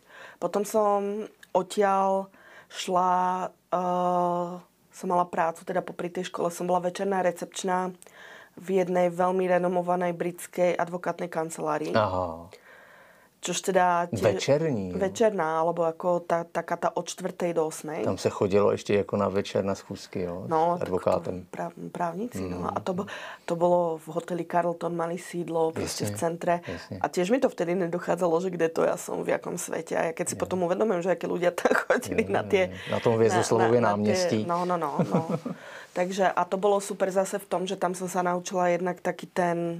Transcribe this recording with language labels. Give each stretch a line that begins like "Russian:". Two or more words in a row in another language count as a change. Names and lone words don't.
Slovak: Potom som odtiaľ šla... som mala prácu, teda popri tej škole som bola večerná recepčná v jednej veľmi renomovanej britskej advokátnej kancelárii. Aha. Čož teda...
Czech: Večerní.
Slovak: Večerná, alebo ako taká tá od 4. do 8.
Czech: Tam se chodilo ještě jako na večer na schůzky, jo? No, s advokátem.
Slovak: Právnici, no. A to bolo v hoteli Carlton, mali sídlo proste v centre. Jasne. A tiež mi to vtedy nedochádzalo, že kde to ja som, v jakom svete. A ja keď si potom uvedomím, že aké ľudia tam chodili na tie...
Czech: Na tom Hviezdoslavově náměstí.
Slovak: No. Takže a to bolo super zase v tom, že tam som sa naučila jednak taký ten...